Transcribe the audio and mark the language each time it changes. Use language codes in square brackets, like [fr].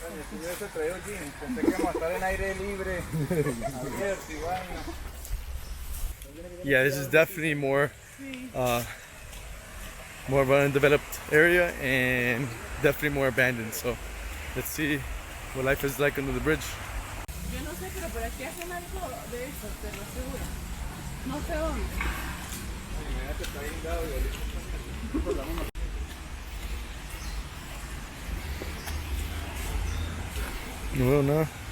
[es] Si yo hubiese traído jeans, pensé que íbamos a estar en aire libre, abierto y vaina. [en] Yeah, this is definitely more of an undeveloped area and definitely more abandoned. So let's see what life is like under the bridge. [es] Yo no sé, pero por aquí hacen algo de eso, te lo aseguro. No sé dónde. Imagínate, está guindado y ahorita. No veo nada.